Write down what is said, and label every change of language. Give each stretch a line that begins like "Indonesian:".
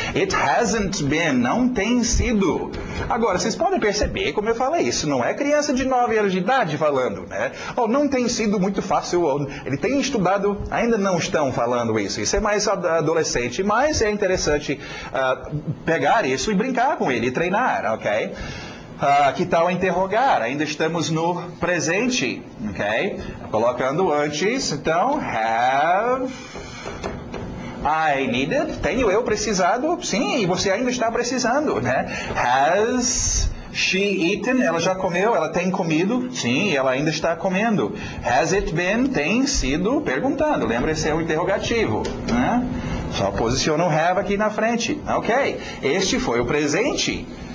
English: It hasn't been.
Portuguese: Não tem sido. Agora, vocês podem perceber, como eu falei, isso não é criança de 9 anos de idade falando, né? Ou não tem sido muito fácil, ou ele tem estudado, ainda não estão falando isso. Isso é mais adolescente, mas é interessante pegar isso e brincar com ele, e treinar, ok? Que tal interrogar? Ainda estamos no presente, ok? Colocando antes, então,
English: have I needed?
Portuguese: Tenho eu precisado? Sim, e você ainda está precisando, né?
English: Has she eaten?
Portuguese: Ela já comeu, ela tem comido? Sim, ela ainda está comendo.
English: Has it been?
Portuguese: Tem sido perguntando. Lembra, esse é o interrogativo, né? Só posiciona o have aqui na frente. Ok, este foi o presente.